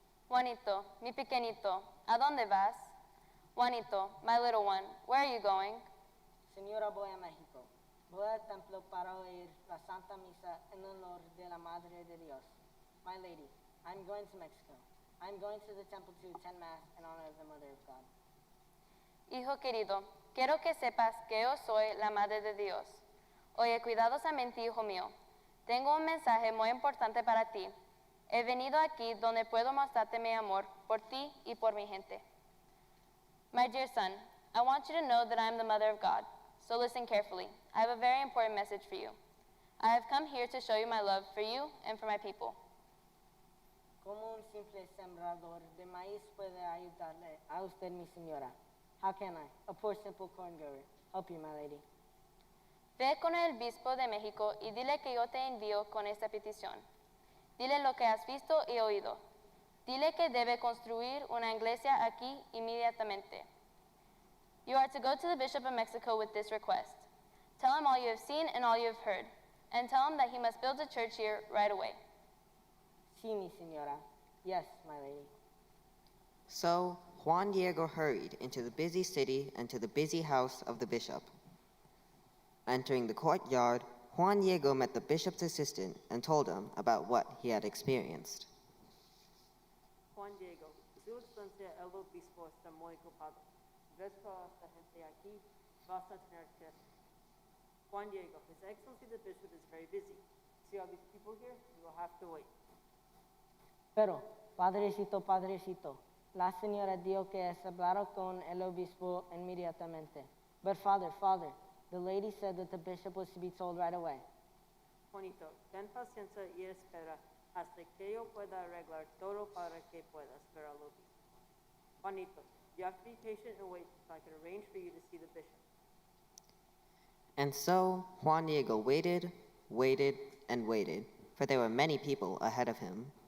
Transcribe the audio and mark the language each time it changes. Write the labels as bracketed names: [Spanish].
[Spanish] Juanito, mi pequeñito, ¿a dónde vas? [English] Juanito, my little one, where are you going? [Spanish] Señora, voy a México. Voy al templo para oír la Santa Misa en honor de la Madre de Dios. [English] My lady, I'm going to Mexico. I'm going to the temple to attend Mass in honor of the Mother of God. [Spanish] Hijo querido, quiero que sepas que yo soy la Madre de Dios. Oye cuidadosamente, hijo mío. Tengo un mensaje muy importante para ti. He venido aquí donde puedo mostrarte mi amor por ti y por mi gente. [English] My dear son, I want you to know that I am the Mother of God. So listen carefully. I have a very important message for you. I have come here to show you my love for you and for my people. [Spanish] Como un simple sembrador de maíz puede ayudarle a usted, mi señora. [English] How can I, a poor simple corn grower, help you, my lady? [Spanish] Ve con el obispo de México y dile que yo te envío con esta petición. Dile lo que has visto y oído. Dile que debe construir una iglesia aquí inmediatamente. [English] You are to go to the Bishop of Mexico with this request. Tell him all you have seen and all you have heard, and tell him that he must build a church here right away. [Spanish] Sí, mi señora. [English] Yes, my lady. So, Juan Diego hurried into the busy city and to the busy house of the bishop. Entering the courtyard, Juan Diego met the bishop's assistant and told him about what he had experienced. [Spanish] Juan Diego, Su Excelencia el Obispo está muy ocupado. Ves toda esta gente aquí, vas a tener que... [English] Juan Diego, His Excellency the Bishop is very busy. See all these people here? You will have to wait. [Spanish] Pero, padrecito, la señora dijo que es hablar con el obispo inmediatamente. [English] But father, the lady said that the bishop was to be told right away. [Spanish] Juanito, ten paciencia y espera hasta que yo pueda arreglar todo para que puedas ver al obispo. [English] Juanito, you have to be patient and wait so I can arrange for you to see the bishop. And so Juan Diego waited, and waited, for there were many people ahead of him.